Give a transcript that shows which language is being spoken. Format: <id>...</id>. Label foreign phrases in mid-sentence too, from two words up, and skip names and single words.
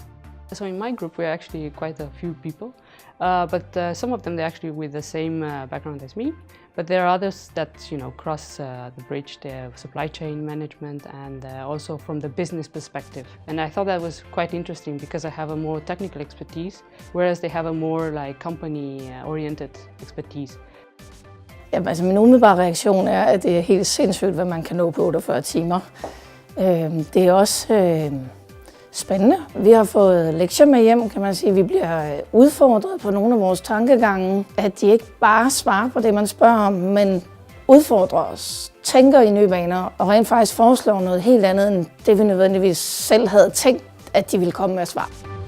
<en>So in my group, we're actually quite a few people, but some of them, they're actually with the same background as me, but there are others that, cross the bridge, the supply chain management, and also from the business perspective. And I thought that was quite interesting because I have a more technical expertise, whereas they have a more like company-oriented expertise.</en> <da>Jamen, altså min umiddelbare reaktion er, at det er helt sindssygt, hvad man kan nå på 48 timer. Det er også spændende. Vi har fået lektier med hjem, kan man sige. Vi bliver udfordret på nogle af vores tankegange, at de ikke bare svarer på det, man spørger om, men udfordrer os, tænker i nye baner og rent faktisk foreslår noget helt andet, end det vi nødvendigvis selv havde tænkt, at de ville komme med at svare.</da>